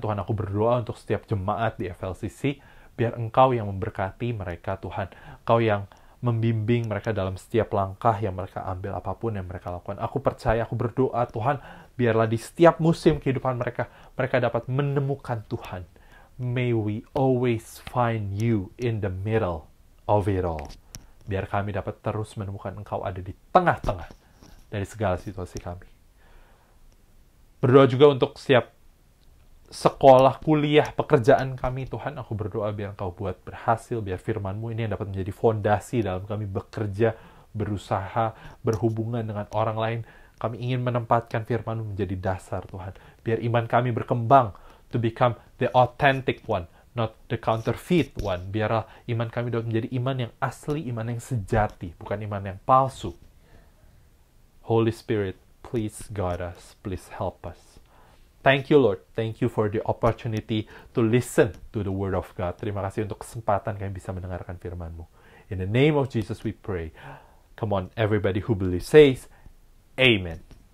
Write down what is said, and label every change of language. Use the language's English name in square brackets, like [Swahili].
[Indonesian] Tuhan, aku berdoa untuk setiap jemaat di FLCC, biar Engkau yang memberkati mereka, Tuhan. Engkau yang membimbing mereka dalam setiap langkah yang mereka ambil, apapun yang mereka lakukan. Aku percaya, aku berdoa, Tuhan, biarlah di setiap musim kehidupan mereka, mereka dapat menemukan Tuhan. [English] May we always find you in the middle of it all. [Indonesian] Biar kami dapat terus menemukan Engkau ada di tengah-tengah dari segala situasi kami. Berdoa juga untuk setiap sekolah, kuliah, pekerjaan kami, Tuhan. Aku berdoa biar Engkau buat berhasil, biar firman-Mu ini yang dapat menjadi fondasi dalam kami bekerja, berusaha, berhubungan dengan orang lain. Kami ingin menempatkan firman-Mu menjadi dasar, Tuhan. Biar iman kami berkembang [English] to become the authentic one, not the counterfeit one. [Indonesian] Biarlah iman kami dapat menjadi iman yang asli, iman yang sejati, bukan iman yang palsu. [English] Holy Spirit, please guide us, please help us. Thank you, Lord. Thank you for the opportunity to listen to the Word of God. [Indonesian] Terima kasih untuk kesempatan kami bisa mendengarkan firman-Mu. [English] In the name of Jesus we pray. Come on, everybody who believes says, Amen.